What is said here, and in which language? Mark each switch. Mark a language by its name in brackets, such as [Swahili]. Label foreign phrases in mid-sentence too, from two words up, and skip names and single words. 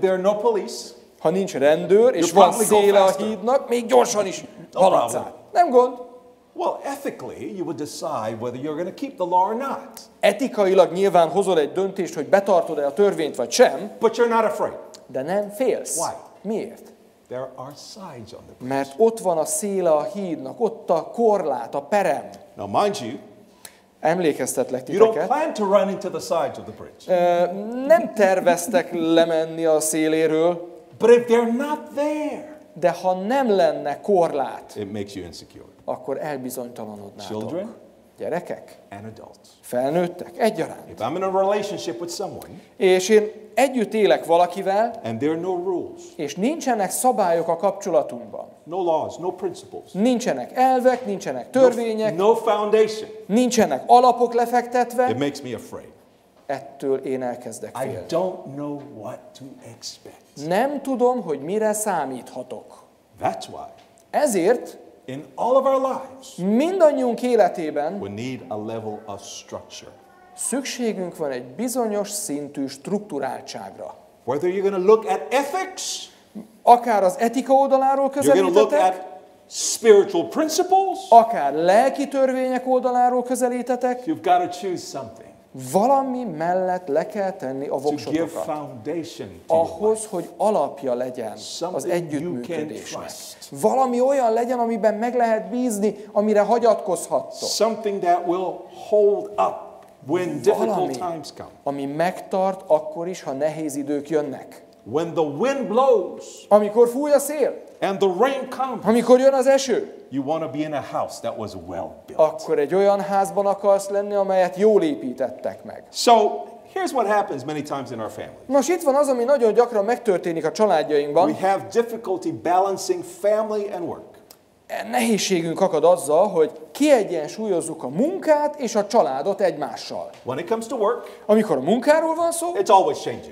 [English] there are no police, [Hungarian] Ha nincs rendőr, és [English] You [Hungarian] van [English] probably go [Hungarian] széle a [English] faster. [Hungarian] hídnak, még gyorsan is [English] No [Hungarian] haladsz [English] problem. [Hungarian] át. Nem gond. [English] well, ethically, you would decide whether you're going to keep the law or not. [Hungarian] Etikailag nyilván hozol egy döntést, hogy betartod-e a törvényt, vagy sem, [English] But you're not afraid. [Hungarian] de nem félsz. [English] Why? [Hungarian] Miért? [English] There are sides on the bridge. [Hungarian] Mert ott van a széle a hídnak, ott a korlát, a perem. [English] Now, mind you, [Hungarian] Emlékeztetlek [English] you don't [Hungarian] titeket. [English] plan to run into the sides of the bridge. [Hungarian] Nem terveztek lemenni a széléről, [English] But if they're not there, [Hungarian] de ha nem lenne korlát, [English] it makes you insecure. [Hungarian] akkor elbizonytalanodnátok. [English] Children [Hungarian] Gyerekek, [English] and adults. [Hungarian] felnőttek, egyaránt. [English] If I'm in a relationship with someone [Hungarian] És én együtt élek valakivel, [English] and there are no rules, [Hungarian] és nincsenek szabályok a kapcsolatunkban. [English] no laws, no principles, [Hungarian] Nincsenek elvek, nincsenek törvények, [English] no foundation, [Hungarian] nincsenek alapok lefektetve, [English] it makes me afraid. [Hungarian] ettől én elkezdek [English] I [Hungarian] félni. [English] don't know what to expect. [Hungarian] Nem tudom, hogy mire számíthatok. [English] That's why [Hungarian] Ezért [English] in all of our lives, [Hungarian] mindannyiunk életében [English] we need a level of structure. [Hungarian] szükségünk van egy bizonyos szintű strukturáltságra. [English] Whether you're going to look at ethics, [Hungarian] Akár az etika oldaláról [English] you're going to look [Hungarian] közelítetek, [English] at spiritual principles, [Hungarian] akár lelki törvények oldaláról közelítetek, [English] you've got to choose something [Hungarian] valami mellett le kell tenni a [English] to give [Hungarian] voksotokat. [English] foundation to your life. [Hungarian] Ahhoz, hogy alapja legyen az [English] Something you [Hungarian] együttműködésnek. [English] can trust. [Hungarian] Valami olyan legyen, amiben meg lehet bízni, amire hagyatkozhattok. [English] Something that will hold up when difficult [Hungarian] Valami, [English] times come. [Hungarian] ami megtart akkor is, ha nehéz idők jönnek. [English] When the wind blows [Hungarian] Amikor fúj a szél, [English] and the rain comes, [Hungarian] amikor jön az eső, [English] you want to be in a house that was well built. [Hungarian] akkor egy olyan házban akarsz lenni, amelyet jól építettek meg. [English] So here's what happens many times in our family. [Hungarian] Nos, itt van az, ami nagyon gyakran megtörténik a családjainkban. [English] We have difficulty balancing family and work. [Hungarian] Nehézségünk akad azzal, hogy kiegyensúlyozzuk a munkát és a családot egymással. [English] When it comes to work, [Hungarian] Amikor a munkáról van szó, [English] it's always changing,